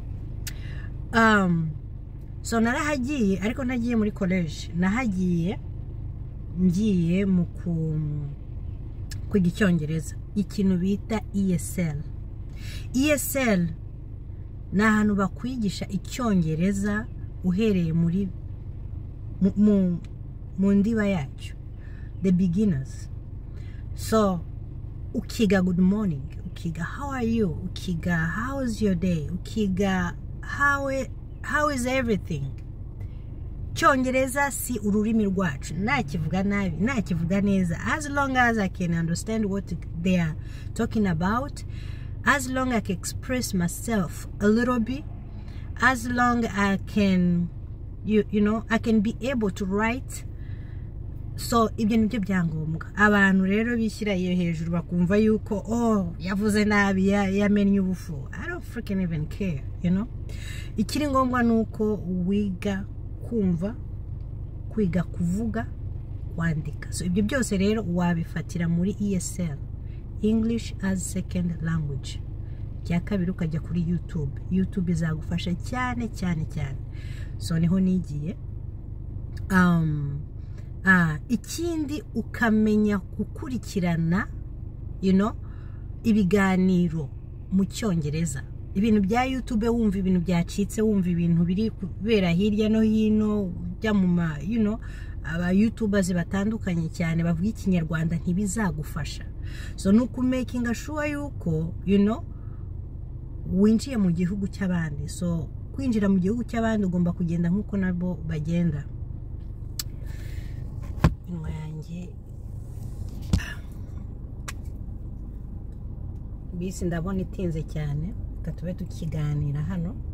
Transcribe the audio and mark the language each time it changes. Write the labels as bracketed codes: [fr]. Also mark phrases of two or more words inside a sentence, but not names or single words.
[rw] So narahagiye, ariko nagiye muri college, nahagiye ngiye mu kwiga icyongereza, ikintu bita ESL ni ahantu bakwigisha icyongereza uhereye muri mu ndiba yacyo, [en] the beginners. [rw] So ukiga [en] good morning, [rw] ukiga [en] how are you, [rw] ukiga [en] how is your day, [rw] ukiga [en] how is everything. [rw] Cyongereza si ururimi rwacu, nakivuga nabi nakivuga neza, [en] as long as I can understand what they are talking about, as long as I can express myself a little bit, as long as I can you know I can be able to write. [rw] So ibyo nibyo byangombwa. Abantu rero bishyira iyo hejuru bakumva yuko yavuze nabi yamenye ubufu, [en] I don't freaking even care, you know. [rw] Ikiri ngombwa nuko wiga kumva, kwiga kuvuga, kwandika. So ibyo byose rero wabifatira muri ESL, [en] English as second language. [rw] Cya kabiri ukajya kuri YouTube izagufasha cyane cyane cyane. So niho nigiye. Ikindi ukamenya gukurikirana [en] you know [rw] ibiganiro mu cyongereza, ibintu bya YouTube wumva ibintu byacitse, wumva ibintu biri kubera hirya no hino bya mu [en] you know [rw] aba YouTubers batandukanye cyane bavuga ikinyarwanda ntibizagufasha. So nuko [en] making sure [rw] yuko [en] you know [rw] winjiye mu gihugu cy'abandi. So kwinjira mu gihugu cy'abandi ugomba kugenda nkuko nabo bagenda. Inwa yanjye bisi ndabona itinze cyane, katube tukiganira hano.